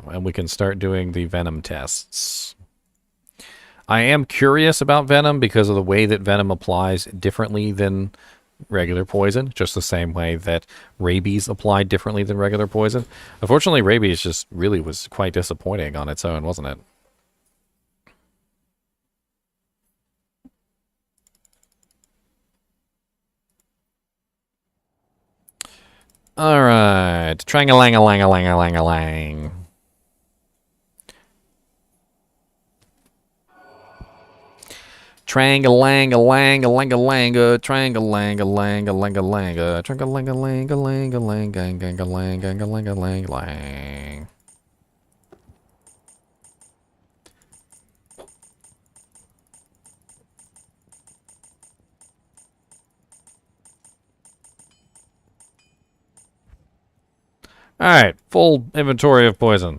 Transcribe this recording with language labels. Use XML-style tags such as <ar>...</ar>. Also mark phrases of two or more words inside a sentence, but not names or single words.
<en>And we can start doing the Venom tests. I am curious about Venom because of the way that Venom applies differently than regular poison, just the same way that Rabies applied differently than regular poison. Unfortunately, Rabies just really was quite disappointing on its own, wasn't it? Alright, Trang-a-lang-a-lang-a-lang-a-lang-a-lang. Trang-a-lang-a-lang-a-lang-a-langa, Trang-a-lang-a-lang-a-lang-a-langa, Trang-a-lang-a-lang-a-lang-a-lang-a-lang-a-lang-a-lang. Alright, full inventory of poison.</en>